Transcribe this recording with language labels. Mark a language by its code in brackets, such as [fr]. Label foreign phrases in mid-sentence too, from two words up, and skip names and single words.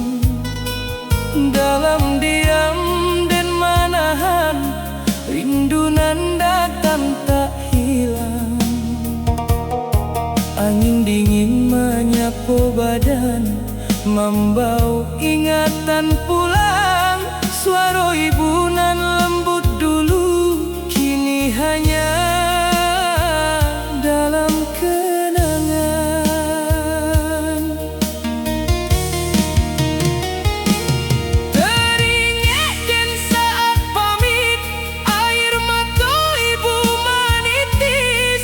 [min] Dalam diam Den manahan rindu nan datang tak hilang. [id] Angin dingin menyapu badan, membau ingatan pulang. Suara ibu nan lembut dulu, kini hanya dalam kenangan. Teringat Den saat pamit, air mata ibu menitis.